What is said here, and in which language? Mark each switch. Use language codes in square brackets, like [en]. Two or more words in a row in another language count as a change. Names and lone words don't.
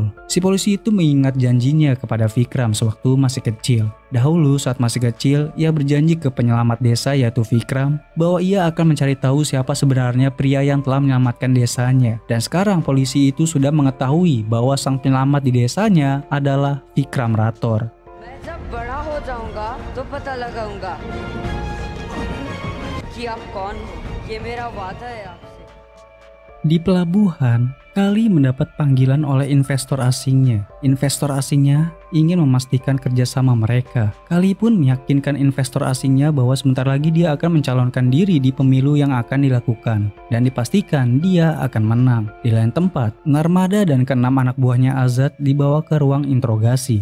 [id] Si polisi itu mengingat janjinya kepada Vikram sewaktu masih kecil. Dahulu saat masih kecil, ia berjanji ke penyelamat desa yaitu Vikram bahwa ia akan mencari tahu siapa sebenarnya pria yang telah menyelamatkan desanya. Dan sekarang polisi itu sudah mengetahui bahwa sang penyelamat di desanya adalah Vikram Rathore. [hi] मैं जब बड़ा हो जाऊंगा तो पता लगाऊंगा कि आप कौन हो। ये मेरा वादा है आपसे। [id] Di pelabuhan, Kali mendapat panggilan oleh investor asingnya. Investor asingnya ingin memastikan kerjasama mereka. Kali pun meyakinkan investor asingnya bahwa sebentar lagi dia akan mencalonkan diri di pemilu yang akan dilakukan. Dan dipastikan dia akan menang. Di lain tempat, Narmada dan keenam anak buahnya Azad dibawa ke ruang interogasi.